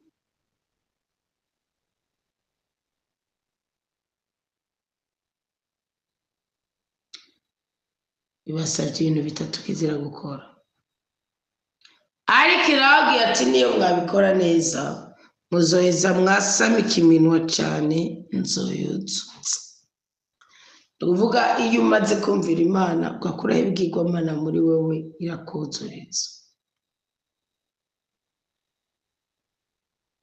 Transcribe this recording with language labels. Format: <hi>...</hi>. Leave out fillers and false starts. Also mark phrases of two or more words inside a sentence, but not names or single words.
<rn>Ibasavye ibintu bitatu kizira gukora, ariko irababwiye ati niyo mwabikora neza muzoheza mwasamika iminwa cane nzoyuzutsa. Ni ukuvuga iyo umaze kumvira Imana ugakuraho ibigirwamana muri wewe irakuzuriza.</rn>